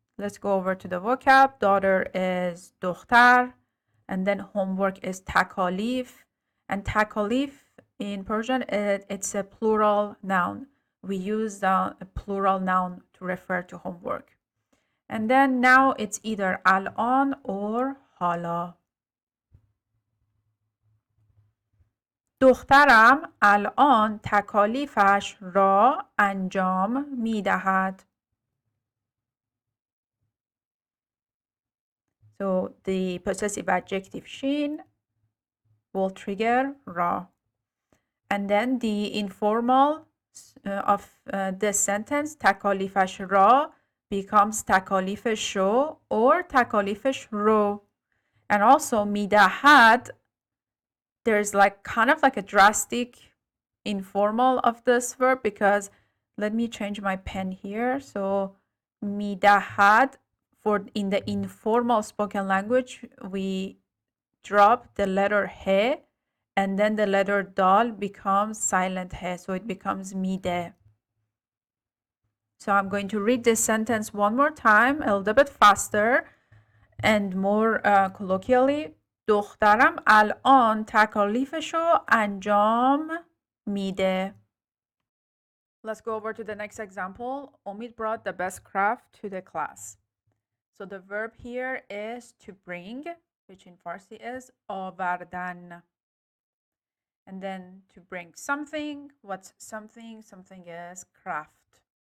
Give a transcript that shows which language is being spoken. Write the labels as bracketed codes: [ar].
[en] Let's go over to the vocab. Daughter is دختر, and then homework is تکالیف. And تکالیف in Persian, it's a plural noun. We use a plural noun to refer to homework. And then now it's either الان or حالا. [fa] دخترم الان تکالیفش را انجام می دهد. [en] So the possessive adjective شین will trigger را. And then the informal of this sentence تکالیفش را becomes تکالیفش شو or تکالیفش رو. And also می دهد, there's like kind of like a drastic informal of this verb because let me change my pen here. So midahad, for in the informal spoken language we drop the letter he and then the letter dal becomes silent he, so it becomes mide. So I'm going to read this sentence one more time, a little bit faster and more colloquially. [fa] دخترم الان تکالیفشو انجام میده. [en] Let's go over to the next example. Omid brought the best craft to the class. So the verb here is to bring, which in Farsi is آوردن. And then to bring something. What's something? Something is craft.